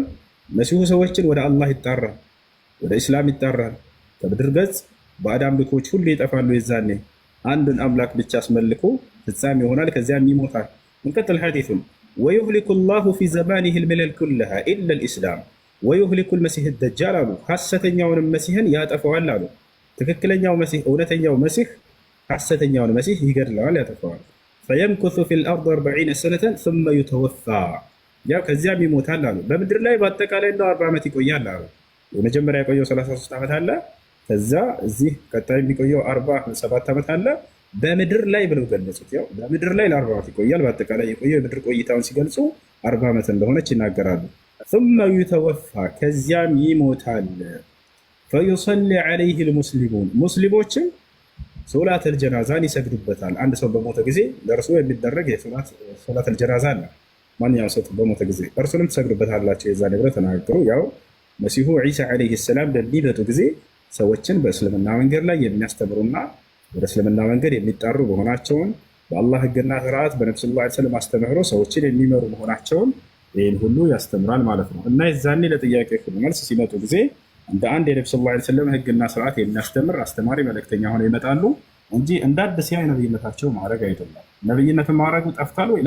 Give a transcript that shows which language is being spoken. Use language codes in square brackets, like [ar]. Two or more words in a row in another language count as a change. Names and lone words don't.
[am] መሲሁ ሰዎችን ወደ አላህ ይጣራል፣ ወደ ኢስላም ይጣራል። ከምድር ገጽ ባዕድ አምልኮች ሁሉ ይጠፋሉ። የዛኔ አንድን አምላክ ብቻ አስመልኮ ፍጻሜ ይሆናል፣ ከዚያም ይሞታል። እንቀጥል ሐዲሱን [ar] ويهلك الله في زمانه الملل كلها إلا الإسلام ويهلك المسيح الدجال [am] አሉ። ሐሰተኛውንም መሲህን ያጠፈዋል አሉ። ትክክለኛው መሲህ እውነተኛው መሲህ ሐሰተኛውን መሲህ ይገድለዋል፣ ያጠፈዋል። [ar] فيمكث في الأرض 40 سنة ثم يتوفى [am] ያ ከዚያም ይሞታል አሉ። በምድር ላይ በአጠቃላይ እንደው 40 ዓመት ይቆያል አሉ። የመጀመሪያ የቆየው 33 ዓመት አለ። ከዛ እዚህ ቀጣይ የሚቆየው 47 ዓመት አለ። በምድር ላይ ብለው ገለጹት። ያው በምድር ላይ ለ40 ዓመት ይቆያል። በአጠቃላይ የቆየው የምድር ቆይታውን ሲገልጹ 40 ዓመት እንደሆነች ይናገራሉ። [ar] ثم يتوفى [am] ከዚያም ይሞታል። [ar] فيصلي عليه المسلمون [am] ሙስሊሞችን [ar] صلاة الجنازة [am] ይሰግዱበታል። አንድ ሰው በሞተ ጊዜ ለእርሱ የሚደረግ [ar] صلاة الجنازة [am] አለ። ማንኛውም ሰው በሞተ ጊዜ እርሱንም ትሰግዱበታላቸው የዛኔ ብለው ተናገሩ። ያው መሲሁ ዒሳ [ar] عليه السلام [am] በሚመጡ ጊዜ ሰዎችን በእስልምና መንገድ ላይ የሚያስተምሩና ወደ እስልምና መንገድ የሚጣሩ መሆናቸውን በአላህ ሕግና ስርዓት በነብዩ [ar] صلى الله عليه وسلم [am] አስተምህሮ ሰዎችን የሚመሩ መሆናቸውን ይህን ሁሉ ያስተምራል ማለት ነው። እና የዛኔ ለጥያቄ ሁሉ መልስ ሲመጡ ጊዜ እንደ አንድ የነብዩ [ar] صلى الله عليه وسلم [am] ሕግና ስርዓት የሚያስተምር አስተማሪ መልእክተኛ ሆነው ይመጣሉ እንጂ እንደ አዲስ ያ ነብይነታቸው ማዕረግ አይደለም። ነብይነትን ማዕረጉ ጠፍቷል ወይ?